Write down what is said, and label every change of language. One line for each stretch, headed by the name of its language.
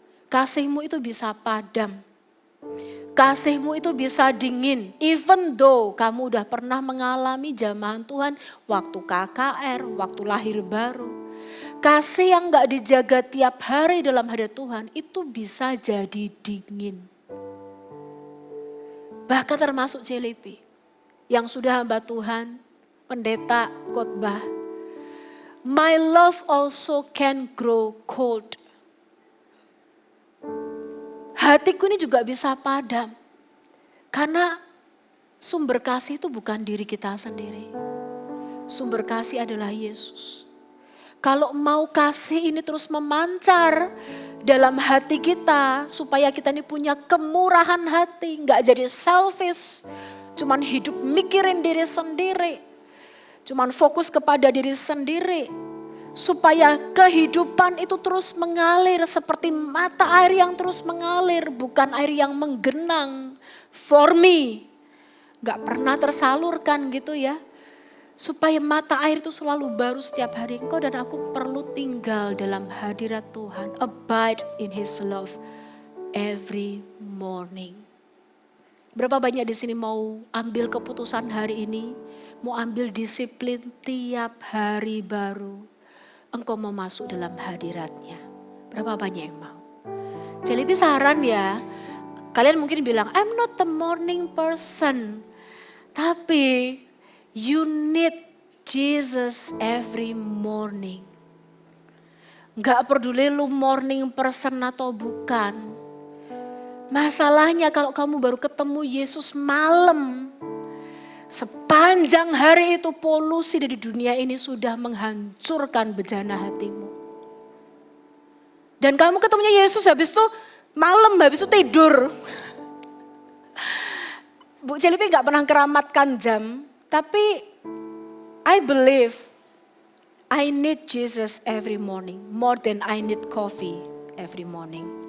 Indonesian: Kasihmu itu bisa padam. Kasihmu itu bisa dingin,
English: even though
Indonesian: kamu udah pernah mengalami jamahan Tuhan waktu KKR, waktu lahir baru. Kasih yang gak dijaga tiap hari dalam hadirat Tuhan itu bisa jadi dingin. Bahkan termasuk CLP yang sudah hamba Tuhan, pendeta khotbah.
English: My love also can grow cold.
Indonesian: hatiku ini juga bisa padam. Karena sumber kasih itu bukan diri kita sendiri. Sumber kasih adalah Yesus. Kalau mau kasih ini terus memancar dalam hati kita, supaya kita ini punya kemurahan hati, gak jadi selfish, cuman hidup mikirin diri sendiri, cuman fokus kepada diri sendiri, supaya kehidupan itu terus mengalir seperti mata air yang terus mengalir, bukan air yang menggenang,
English: for me,
Indonesian: gak pernah tersalurkan gitu ya. Supaya mata air itu selalu baru setiap hari. Engkau dan aku perlu tinggal dalam hadirat Tuhan.
English: Abide in His love every morning.
Indonesian: Berapa banyak di sini mau ambil keputusan hari ini? Mau ambil disiplin tiap hari baru. Engkau mau masuk dalam hadiratnya. Berapa banyak yang mau? Jadi saran ya. Kalian mungkin bilang,
English: I'm not the morning person.
Indonesian: Tapi
English: you need Jesus every morning.
Indonesian: Gak peduli lu morning person atau bukan. Masalahnya kalau kamu baru ketemu Yesus malam. Sepanjang hari itu polusi dari dunia ini sudah menghancurkan bejana hatimu. Dan kamu ketemunya Yesus habis itu malam, habis itu tidur. Bu Celipi gak pernah keramatkan jam. Tapi
English: I believe I need Jesus every morning. More than I need coffee every morning.